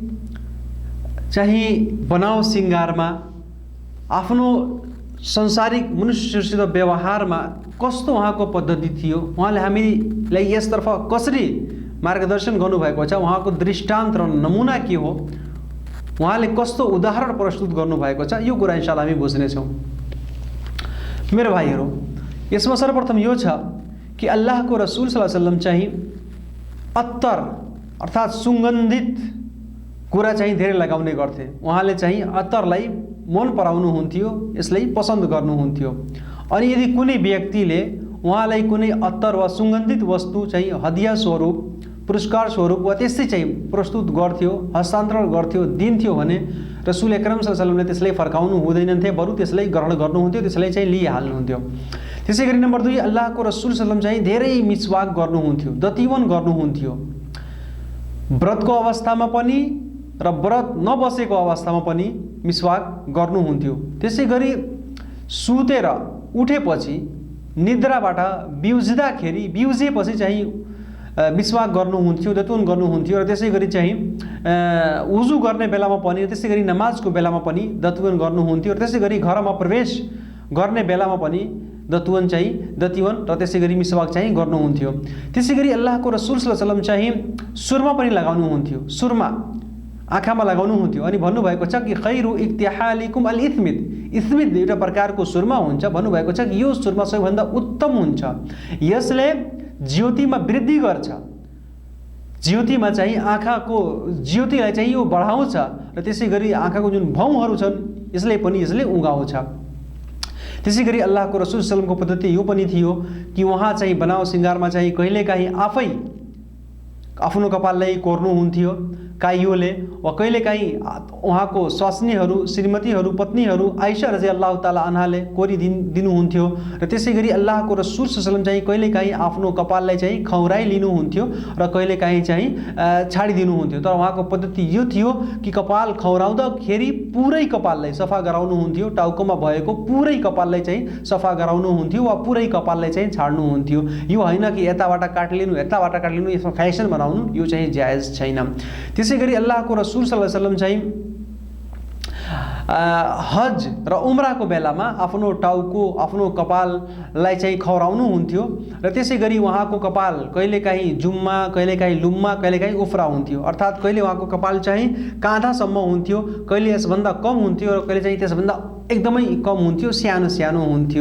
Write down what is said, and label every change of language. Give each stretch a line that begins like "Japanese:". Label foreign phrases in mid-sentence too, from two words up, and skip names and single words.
Nepali: चाहिँ बनाव सिंगारमा, आफ्नो संसारिक मनुष्यसित व्यवहारमा कस्तो उहाँको पद्धति थियो, उहाँले हामीलाई यसतर्फ कसरी मार्गदर्शन गर्नुभएको छ, उहाँको दृष्टान्त र नमुना के हो, उहाँले कस्तो उदाहरण प्रस्तुत गर्नुभएको छ, यो कुरा इन्शाअल्लाह हामी बुझ्नेछौँ। मेरो भाइहरू, यसमा सर्वप्रथम यो छ कि अल्लाहको रसूल
Arabic: صلى الله عليه وسلم
Nepali: चाहिँ अत्तर अर्थात् सुगन्धित कुरा चाहिँ धेरै लगाउने गर्थे। उहाँले चाहिँ अत्तरलाई मन पराउनुहुन्थ्यो, यसलाई पसन्द गर्नुहुन्थ्यो। अनि यदि कुनै व्यक्तिले उहाँलाई कुनै अत्तर वा सुगन्धित वस्तु चाहिँ हदिया स्वरूप, पुरस्कार स्वरूप वा त्यस्तै चाहिँ प्रस्तुत गर्थ्यो, हस्तान्तरण गर्थ्यो, दिन्थ्यो भने
Arabic: رسول أكرم صلى الله عليه وسلم
Nepali: त्यसलाई फर्काउनु हुँदैनथे, बरु त्यसलाई ग्रहण गर्नुहुन्थ्यो, त्यसलाई चाहिँ लिइहाल्नुहुन्थ्यो। त्यसै गरी नम्बर 2, अल्लाहको रसूल
Arabic: صلى الله عليه وسلم
Nepali: चाहिँ धेरै मिसवाक गर्नुहुन्थ्यो, दतिवन गर्नुहुन्थ्यो, व्रतको अवस्थामा पनि र व्रत नबसेको अवस्थामा पनि मिसवाक गर्नुहुन्थ्यो। त्यसै गरी सुतेर उठेपछि, निद्राबाट बिउजेपछि चाहिँ मिसवाक गर्नुहुन्थ्यो, दतुन गर्नुहुन्थ्यो। र त्यसै गरी चाहिँ उजु गर्ने बेलामा पनि, त्यसै गरी नमाजको बेलामा पनि दतुन गर्नुहुन्थ्यो। र त्यसै गरी घरमा प्रवेश गर्ने बेलामा पनि दतिवन र त्यसै गरी मिसवाक चाहिँ गर्नुहुन्थ्यो। त्यसै गरी अल्लाहको रसूल
Arabic: صلى الله عليه وسلم
Nepali: चाहिँ सुरमा पनि लगाउनुहुन्थ्यो, सुरमा आँखामा लगाउनुहुन्थ्यो। अनि भन्नुभएको छ कि
Arabic: خير اكتحالكم الإثمد,
Nepali: इस्मिद एउटा प्रकारको सुरमा हुन्छ, भन्नुभएको छ कि यो सुरमा सबैभन्दा उत्तम हुन्छ, यसले ज्योतिमा वृद्धि गर्छ, ज्योतिमा चाहिँ आँखाको ज्योतिलाई चाहिँ यो बढाउँछ। र त्यसै गरी आँखाको जुन भौँहरू छन् यसले उगाउँछ। त्यसै गरी अल्लाहको रसूल
Arabic: صلى الله عليه وسلم
Nepali: पद्धति यो पनि थियो कि उहाँ चाहिँ बनाव सिंगारमा चाहिँ कहिलेकाहीँ आफै आफ्नो कपाललाई कोर्नुहुन्थ्यो काइयोले, वा कहिलेकाहीँ उहाँको स्वास्नीहरू, श्रीमतीहरू, पत्नीहरू आइशा
Arabic: رضي الله تعالى
Nepali: अन्हाले दिनुहुन्थ्यो। र त्यसै गरी अल्लाहको रसूल
Arabic: صلى الله عليه وسلم
Nepali: चाहिँ कहिलेकाहीँ आफ्नो कपाललाई चाहिँ खौराइ लिनुहुन्थ्यो र कहिलेकाहीँ चाहिँ छाडिदिनुहुन्थ्यो। तर उहाँको पद्धति यो थियो कि कपाल खौराउँदाखेरि पुरै कपाललाई सफा गराउनुहुन्थ्यो, टाउकोमा भएको पुरै कपाललाई चाहिँ सफा गराउनुहुन्थ्यो वा पुरै कपाललाई चाहिँ छाड्नुहुन्थ्यो। यो होइन कि यताबाट काट्लिनु, यसमा फ्यासन बनाउनु, यो चाहिँ जायज छैन। त्यसै गरी अल्लाहको रसूल
Arabic: صلى الله عليه وسلم
Nepali: चाहिँ हज र उम्राको बेलामा आफ्नो टाउको, आफ्नो कपाललाई चाहिँ खौराउनुहुन्थ्यो। र त्यसै गरी उहाँको कपाल कहिलेकाहीँ जुम्मा, कहिलेकाहीँ लुम्मा, कहिलेकाहीँ उफ्रा हुन्थ्यो। अर्थात् कहिले उहाँको कपाल चाहिँ काँधासम्म हुन्थ्यो, कहिले यसभन्दा कम हुन्थ्यो, र कहिले चाहिँ त्यसभन्दा एकदमै कम हुन्थ्यो, सानो हुन्थ्यो।